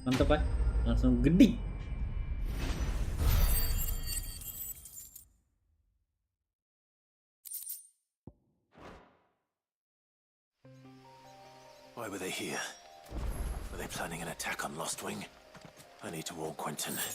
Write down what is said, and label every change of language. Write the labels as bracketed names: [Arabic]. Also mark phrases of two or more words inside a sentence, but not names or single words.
[Indonesian] apa? Langsung gede. [English] Why were they here? Were they planning an attack on Lost Wing? I need to warn Quentin.